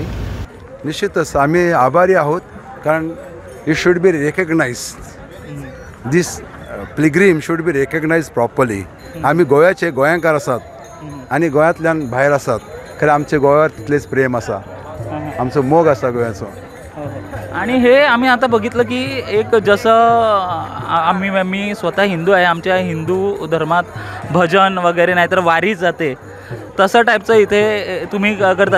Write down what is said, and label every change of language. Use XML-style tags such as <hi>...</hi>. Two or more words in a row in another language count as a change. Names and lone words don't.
<mr>निश्चितच आम्ही आभारी आहोत कारण</mr> <en>it should be recognized. this pilgrim should be recognized properly.</en> <kok>आम्ही गोव्याचे गोंयकार आसात आणि गोंयांतल्यान भायर आसात. खरें आमचे गोव्यार तितलेच प्रेम आसा, आमचो मोग आसा गोव्याचो.</kok> <mr>आणि हे आम्ही आता बघितलं की एक जसं मी स्वतः हिंदू आहे, आमच्या हिंदू धर्मात भजन वगैरे नाहीतर वारी जाते तसं टाईपचं इथे तुम्ही करता.</mr>